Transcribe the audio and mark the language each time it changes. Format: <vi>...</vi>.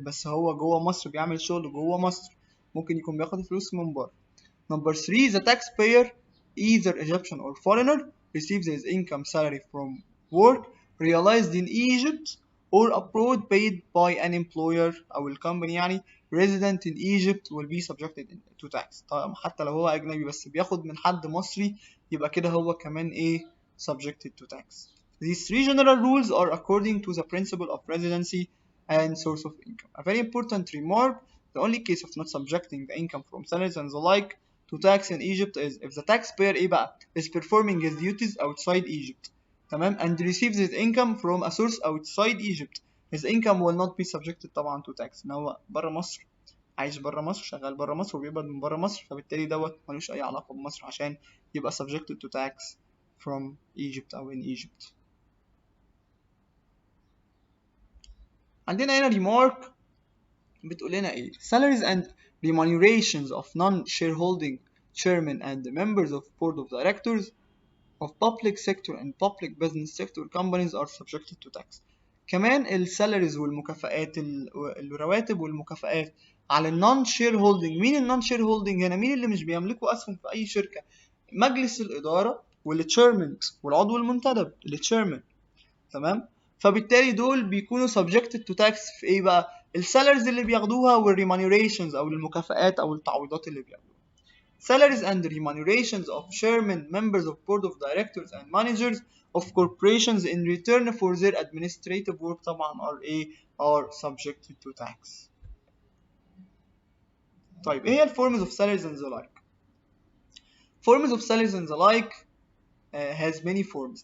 <ar>بس هو جوه مصر بيعمل شغل جوه مصر، ممكن يكون بياخد فلوس من بره.</ar> <en>Number 3, the taxpayer, either Egyptian or foreigner, receives his income salary from work realized in Egypt or abroad paid by an employer</en> <ar>أو الكمباني يعني</ar> <en>resident in Egypt will be subjected to tax.</en> <ar>طبعا حتى لو هو أجنبي بس بياخد من حد مصري يبقى كده هو كمان إيه</ar> <en>subjected to tax. These 3 general rules are according to the principle of residency and source of income. A very important remark: the only case of not subjecting the income from salaries and the like to tax in Egypt is if the taxpayer</en> <ar>إيه بقى</ar> <en>is performing his duties outside Egypt،</en> <ar>تمام،</ar> <en>and receives his income from a source outside Egypt. His income will not be subjected</en> <ar>طبعا to tax. ان هو بره مصر، عايش بره مصر، شغال بره مصر وبيقبض من بره مصر، فبالتالي دوت ملوش اي علاقه بمصر عشان يبقى</ar> <en>subjected to tax from Egypt</en> <ar>او in Egypt. عندنا هنا</ar> <en>remark</en> <ar>بتقول لنا ايه:</ar> <en>salaries and remunerations of non-shareholding chairmen and the members of board of directors of public sector and public business sector companies are subjected to tax.</en> <ar>كمان السالاريز والمكافآت، الرواتب والمكافآت على النون شير هولدنج. مين النون شير هولدنج هنا؟ مين اللي مش بيملكوا اسهم في اي شركه؟ مجلس الاداره والتشيرمن والعضو المنتدب التشيرمن، تمام، فبالتالي دول بيكونوا</ar> <en>subjected to tax</en> <ar>في ايه بقى؟ السالاريز اللي بياخدوها والريمانيوريشنز او المكافآت او التعويضات اللي بياخدوها.</ar> <en>Salaries and remunerations of chairmen, members of board of directors and managers of corporations in return for their administrative work</en> <ar>طبعا</ar> <en>are subjected to tax.</en> <ar>طيب ايه هي</ar> <en>forms of salaries and the like؟ Forms of salaries and the like has many forms.</en>